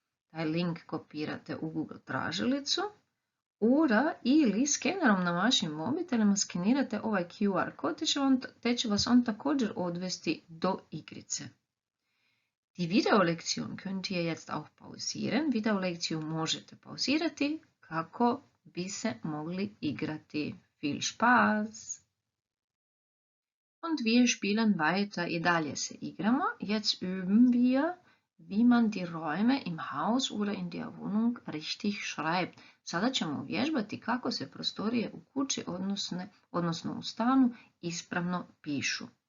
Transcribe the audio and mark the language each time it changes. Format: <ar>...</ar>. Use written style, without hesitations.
<hr>Taj link kopirate u Google tražilicu. Ili skenerom na vašim mobitelima skenirate ovaj QR kod te će vas on također odvesti do igrice.</hr> <de>Die Videolektion könnt ihr jetzt auch pausieren.</de> <hr>Videolekciju možete pauzirati kako bi se mogli igrati.</hr> <de>Viel Spaß! Und wir spielen weiter.</de> <hr>I dalje se igramo.</hr> <de>Jetzt üben wir, wie man die Räume im Haus oder in der Wohnung richtig schreibt.</de> <hr>Sada ćemo uvježbati kako se prostorije u kući, odnosno u stanu, ispravno pišu.</hr>